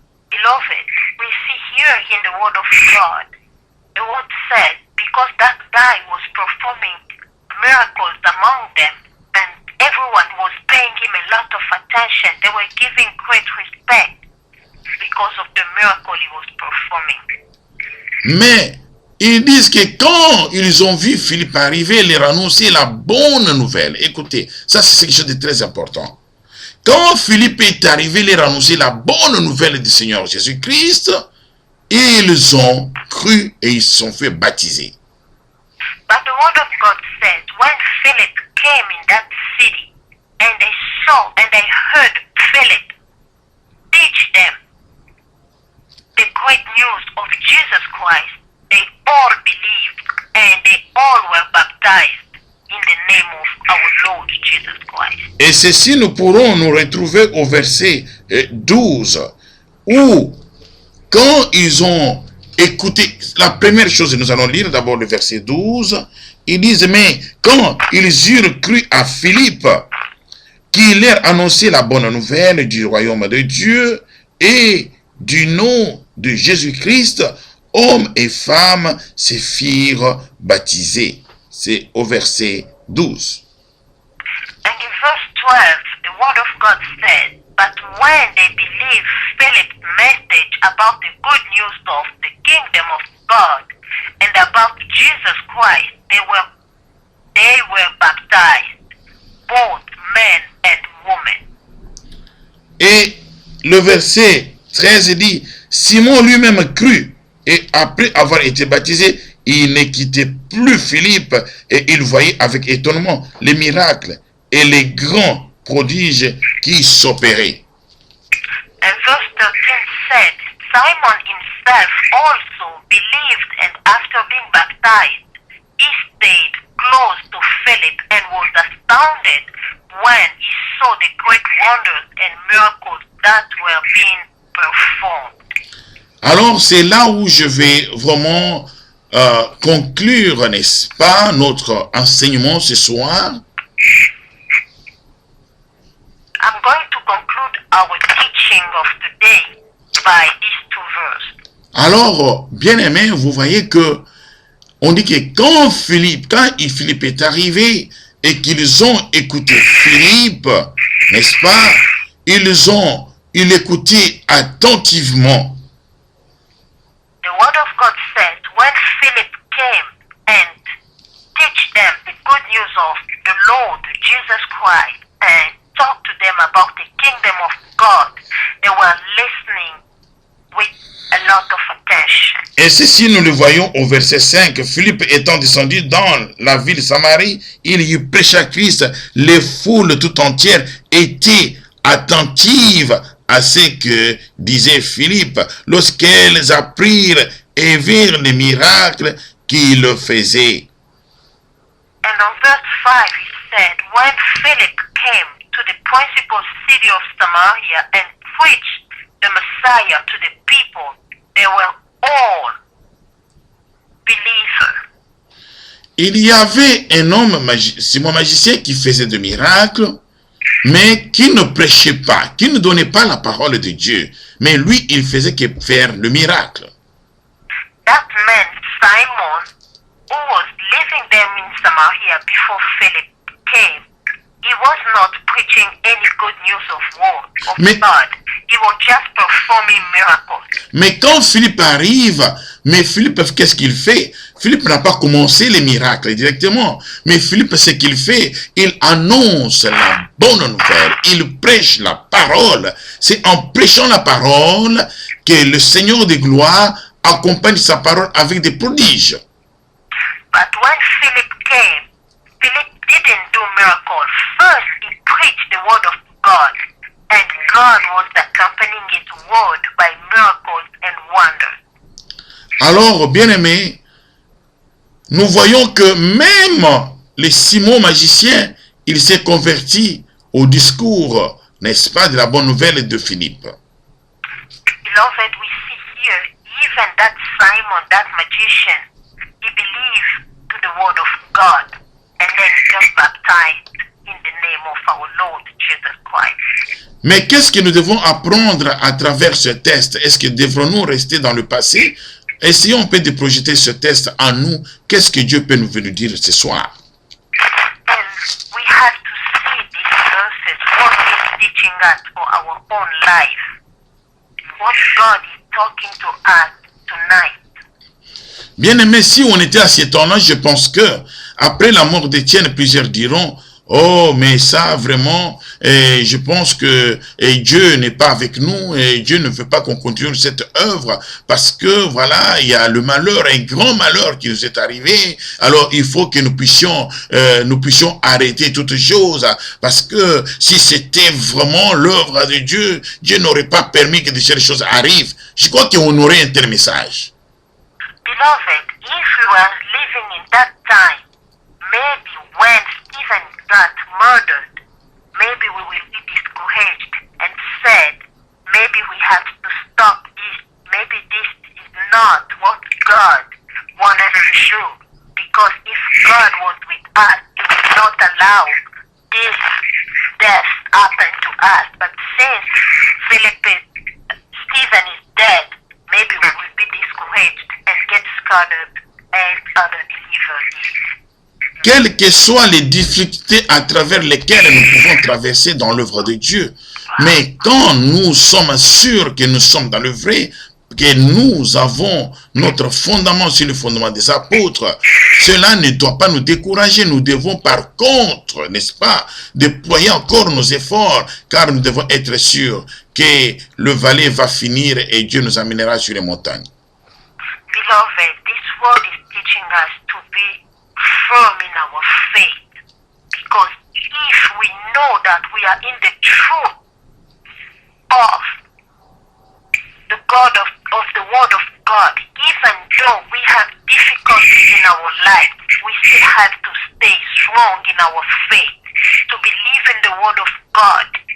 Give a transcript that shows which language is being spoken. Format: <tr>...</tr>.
<en>Beloved, we see here in the word of God, the word said, because that guy was performing miracles among them, and everyone was paying him a lot of attention. They were giving great respect because of the miracle he was performing.</en> <fr>Mais ils disent que quand ils ont vu Philippe arriver, leur annoncer la bonne nouvelle. Écoutez, ça c'est quelque chose de très important. Quand Philippe est arrivé, leur annoncer la bonne nouvelle du Seigneur Jésus-Christ, ils ont cru et ils se sont fait baptiser.</fr> <en>But the word of God says, when Philip came in that city, and they saw and they heard Philip teach them the great news of Jesus Christ, they all believed and they all were baptized in the name of our Lord Jesus Christ.</en> <fr>Et ceci, nous pourrons nous retrouver au verset 12, où quand ils ont écouté, la première chose, nous allons lire d'abord le verset 12, ils disent, mais quand ils eurent cru à Philippe, qui leur annonçait la bonne nouvelle du royaume de Dieu et du nom de Jésus-Christ, hommes et femmes se firent baptiser. C'est au verset 12.</fr> <en>And in verse 12, the word of God said, but when they believed Philip's message about the good news of the kingdom of God and about Jesus Christ, they were baptized, both men and women.</en> <fr>Et le verset 13 dit, Simon lui-même crut, et après avoir été baptisé, il ne quittait plus Philippe, et il voyait avec étonnement les miracles et les grands prodiges qui s'opéraient.</fr> <en>And verse 13 said, Simon himself also believed, and after being baptized, he stayed close to Philip and was astounded when he saw the great wonders and miracles that were being performed.</en> <fr>Alors c'est là où je vais vraiment conclure, n'est-ce pas, notre enseignement ce soir.</fr> <en>I'm going to conclude our teaching of today by these two verses.</en> <fr>Alors, bien aimé, vous voyez que on dit que quand Philippe est arrivé et qu'ils ont écouté Philippe, n'est-ce pas, ils écoutaient attentivement.</fr> <en>The word of God says, when Philip came and teach them the good news of the Lord Jesus Christ and talked to them about the kingdom of God, they were listening with a lot of attention.</en> <fr>Et ceci, nous le voyons au verset 5. Philippe étant descendu dans la ville de Samarie, il y prêcha à Christ. Les foules tout entières étaient attentives à ce que disait Philippe lorsqu'elles apprirent et virent les miracles qu'il faisait.</fr> <en>And on verse 5 he said, when Philip came to the principal city of Samaria and preached the Messiah to the people, they were all believers.</en> <fr>Il y avait un homme, Simon magicien, qui faisait des miracles, mais qui ne prêchait pas, qui ne donnait pas la parole de Dieu. Mais lui, il faisait que faire le miracle.</fr> <en>That man, Simon, who was living there in Samaria before Philip came, he was not preaching any good news of God. He was just performing miracles.</en> <fr>Mais quand Philippe arrive, mais Philippe, qu'est-ce qu'il fait? Philippe n'a pas commencé les miracles directement. Mais Philippe, ce qu'il fait, il annonce la bonne nouvelle. Il prêche la parole. C'est en prêchant la parole que le Seigneur de gloire accompagne sa parole avec des prodiges.</fr> <en>But when Philip came, Philip didn't do miracles. First, he preached the word of God. And God was accompanying his word by miracles and wonders.</en> <fr>Alors, bien-aimés, nous voyons que même les Simon magicien, il s'est converti au discours, n'est-ce pas, de la bonne nouvelle de Philippe.</fr> <en>Beloved, we see here, even that Simon, that magician, he believed to the word of God, and then he got baptized in the name of our Lord Jesus Christ.</en> <fr>Mais qu'est-ce que nous devons apprendre à travers ce test? Est-ce que devrons-nous rester dans le passé? Essayons un peu de projeter ce test en nous. Qu'est-ce que Dieu peut nous dire ce soir?</fr> <en>And we have to see these verses, what is teaching us for our own life. What God is talking to us tonight.</en> <fr>Bien-aimé, si on était à ce temps-là, je pense que après la mort d'Étienne, plusieurs diront: oh, mais ça, vraiment, je pense que Dieu n'est pas avec nous et Dieu ne veut pas qu'on continue cette œuvre parce que, voilà, il y a le malheur, un grand malheur qui nous est arrivé. Alors, il faut que nous puissions arrêter toutes choses parce que si c'était vraiment l'œuvre de Dieu, Dieu n'aurait pas permis que de ces choses arrivent. Je crois qu'on aurait un tel message.</fr> <en>Beloved, if we were living in that time, maybe when Stephen got murdered, maybe we will be discouraged and said, maybe we have to stop this, maybe this is not what God wanted to do, because if God was with us, He would not allow this death happen to us. But since Stephen is dead, maybe we will be discouraged and get scattered as other believers.</en> <fr>Quelles que soient les difficultés à travers lesquelles nous pouvons traverser dans l'œuvre de Dieu, mais quand nous sommes sûrs que nous sommes dans le vrai, que nous avons notre fondement sur le fondement des apôtres, cela ne doit pas nous décourager. Nous devons par contre, n'est-ce pas, déployer encore nos efforts, car nous devons être sûrs que le valet va finir et Dieu nous amènera sur les montagnes.</fr> <en>Beloved, this word is teaching us to be firm in our faith, because if we know that we are in the truth of the God of the word of God, even though we have difficulties in our life, we still have to stay strong in our faith, to believe in the word of God.</en>